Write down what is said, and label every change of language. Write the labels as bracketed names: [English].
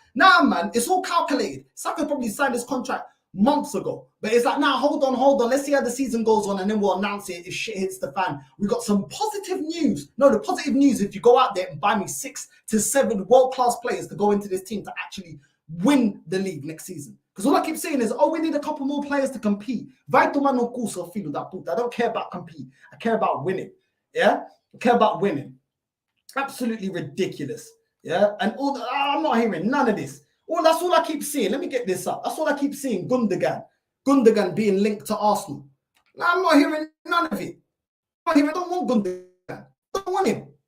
[English] Nah, man, it's all calculated. Saka probably signed this contract months ago. But it's like, nah, hold on. Let's see how the season goes on and then we'll announce it if shit hits the fan. We got some positive news. No, the positive news, if you go out there and buy me 6 to 7 world-class players to go into this team to actually win the league next season. Because all I keep saying is, oh, we need a couple more players to compete. [Portuguese] Vai tomar no cu, seu filho da puta. [English] I don't care about compete. I care about winning. Yeah? I care about winning. Absolutely ridiculous. Yeah? And I'm not hearing none of this. That's all I keep seeing. Let me get this up. That's all I keep seeing. Gundogan being linked to Arsenal. I'm not hearing none of it. I don't want Gundogan. I don't want him.